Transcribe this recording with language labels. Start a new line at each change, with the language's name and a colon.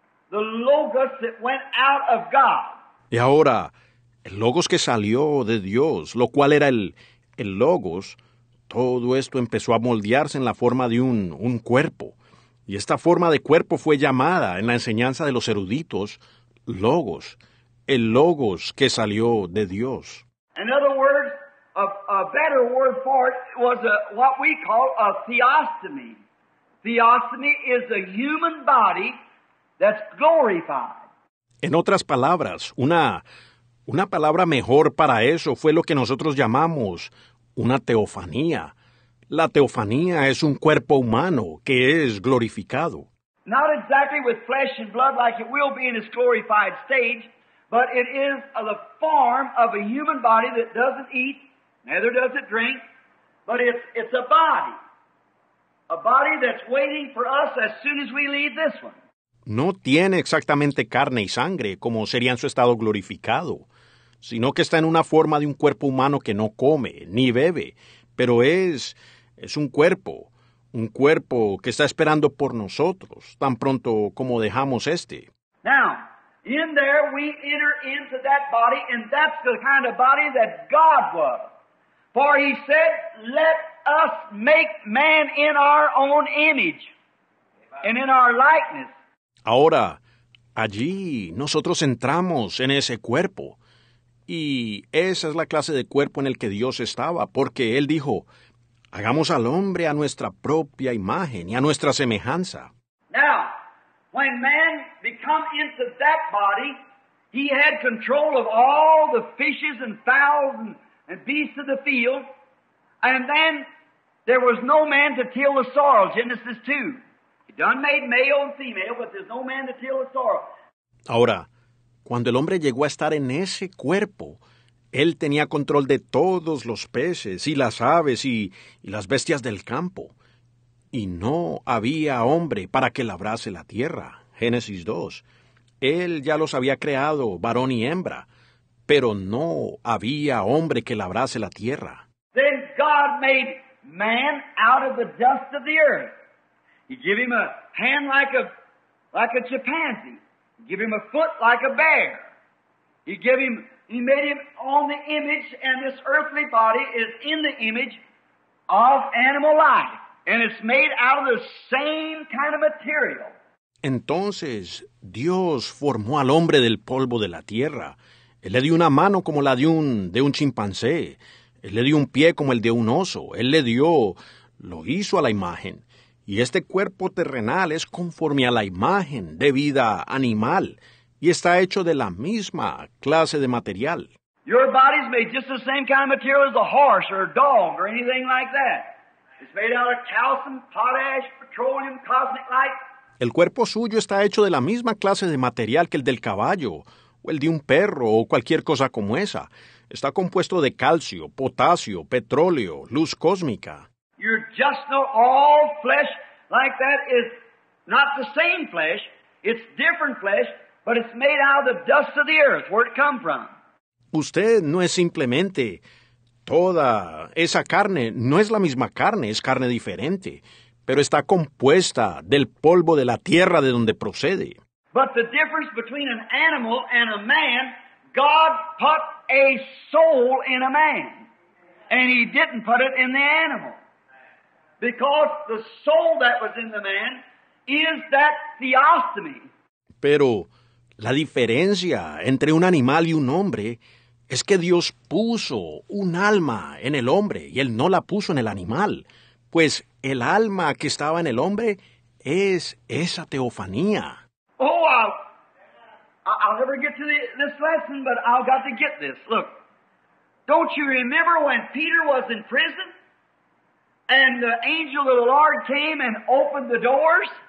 English: The Logos that went out of God.
Spanish: Y ahora, el Logos que salió de Dios, lo cual era el Logos, todo esto empezó a moldearse en la forma de un cuerpo. Y esta forma de cuerpo fue llamada, en la enseñanza de los eruditos, Logos. El Logos que salió de Dios.
English: In other words, a better word for it was what we call a theostomy. Theostomy is a human body that's glorified.
Spanish: En otras palabras, una palabra mejor para eso fue lo que nosotros llamamos una teofanía. La teofanía es un cuerpo humano que es glorificado.
English: Not exactly with flesh and blood like it will be in its glorified stage, but it is the form of a human body that doesn't eat, neither does it drink, but it's a body. A body that's waiting for us as soon as we leave this one.
Spanish: No tiene exactamente carne y sangre, como sería en su estado glorificado, sino que está en una forma de un cuerpo humano que no come ni bebe, pero es un cuerpo que está esperando por nosotros, tan pronto como dejamos este.
English: Now, in there we enter into that body, and that's the kind of body that God was. For He said, let us make man in our own image and in our likeness.
Spanish: Ahora, allí nosotros entramos en ese cuerpo, y esa es la clase de cuerpo en el que Dios estaba, porque Él dijo, Hagamos al hombre a nuestra propia imagen y a nuestra semejanza.
English: Now, when man become into that body, he had control of all the fishes and fowls and beasts of the field, and then there was no man to till the soil, Genesis 2. He done made male and female, but there's no man to till the soil.
Spanish: Ahora, cuando el hombre llegó a estar en ese cuerpo, él tenía control de todos los peces y las aves y las bestias del campo. Y no había hombre para que labrase la tierra. Génesis 2. Él ya los había creado, varón y hembra, pero no había hombre que labrase la tierra.
English: Then God made man out of the dust of the earth. He gave him a hand like a chimpanzee. He gave him a foot like a bear. He made him on the image, and this earthly body is in the image of animal life. And it's made out of the same kind of material.
Spanish: Entonces, Dios formó al hombre del polvo de la tierra. Él le dio una mano como la de un chimpancé. Él le dio un pie como el de un oso. Él lo hizo a la imagen. Y este cuerpo terrenal es conforme a la imagen de vida animal. Y está hecho de la misma clase de material.
English: Your body's made just the same kind of material as a horse or a dog or anything like that. It's made out of calcium, potash, petroleum, cosmic light.
Spanish: El cuerpo suyo está hecho de la misma clase de material que el del caballo, o el de un perro, o cualquier cosa como esa. Está compuesto de calcio, potasio, petróleo, luz cósmica.
English: You're just not all flesh like that is not the same flesh. It's different flesh, but it's made out of the dust of the earth, where it come from.
Spanish: Usted no es simplemente toda esa carne, no es la misma carne, es carne diferente, pero está compuesta del polvo de la tierra de donde procede.
English: But the difference between an animal and a man, God put a soul in a man, and He didn't put it in the animal. Because the soul that was in the man is that theostomy.
Spanish: Pero la diferencia entre un animal y un hombre es que Dios puso un alma en el hombre y Él no la puso en el animal, pues el alma que estaba en el hombre es esa teofanía.
English: Oh, I'll never get to this lesson, but I've got to get this. Look, don't you remember when Peter was in prison and the angel of the Lord came and opened the doors?